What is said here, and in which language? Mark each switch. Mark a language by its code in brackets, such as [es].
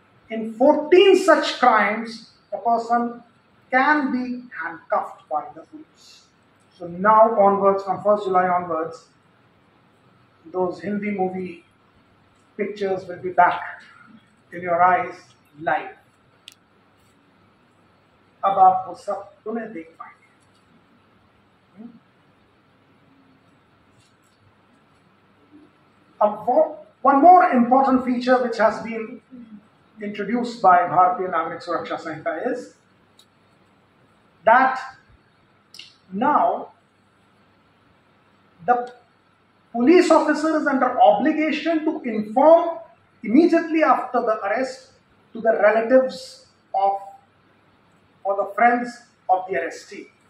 [en] In 14 such crimes, a person can be handcuffed by the police. So now onwards, from 1st July onwards, those Hindi movie pictures will be back in your eyes live. [hi] अब आप वो सब पुनः देख पाएंगे. [en] One more important feature which has been introduced by Bharatiya Nagarik Suraksha Sanhita is that now the police officer is under obligation to inform immediately after the arrest to the relatives of or the friends of the arrestee.